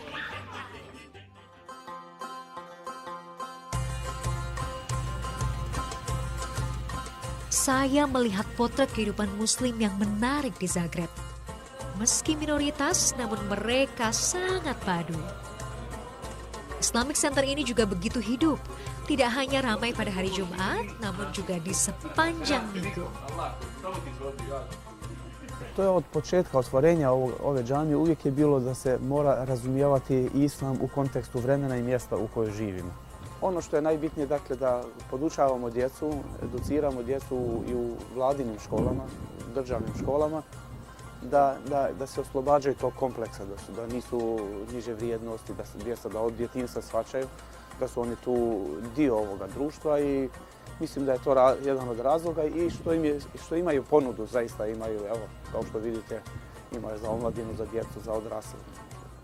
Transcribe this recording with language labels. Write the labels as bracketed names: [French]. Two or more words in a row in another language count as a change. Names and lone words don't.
[Indonesian] Saya melihat potret kehidupan Muslim yang menarik di Zagreb. Meski minoritas, namun mereka sangat padu. Islamic Center ini juga begitu hidup. Tidak hanya ramai pada hari Jumat, namun juga di sepanjang minggu. [Croatian] To je od početka ostvarenja ove džamije uvijek je bilo da se mora razumijevati islam u kontekstu vremena i mjesta u kojoj živimo. Ono što je najbitnije, dakle, da podučavamo djecu, educiramo djecu i u vladinim školama, državnim školama, da se oslobađaju tog kompleksa, da nisu niže vrijednosti, da se djeca da od djetinjstva shvaćaju da su oni tu dio ovoga društva i mislim da je to jedan od razloga i što imaju ponudu, zaista imaju, evo, kao što vidite, imaju za omladinu, za djecu, za odrasle.